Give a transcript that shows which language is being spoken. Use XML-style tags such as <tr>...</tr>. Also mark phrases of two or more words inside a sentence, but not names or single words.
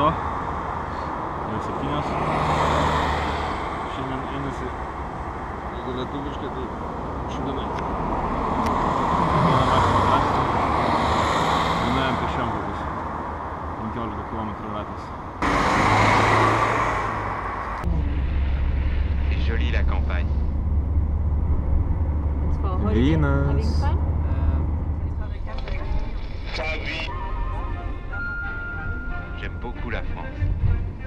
<lt>Jau 7. Šiandien einasi, jeigu lietuviškai, tai 100 metrų. Vieną mašiną traktą. Važiuojam pešiom kokius 15 km ratais.</lt> <fr>C'est joli la campagne.</fr> <lt>Vynas.</lt> <fr>J'aime beaucoup la France.</fr>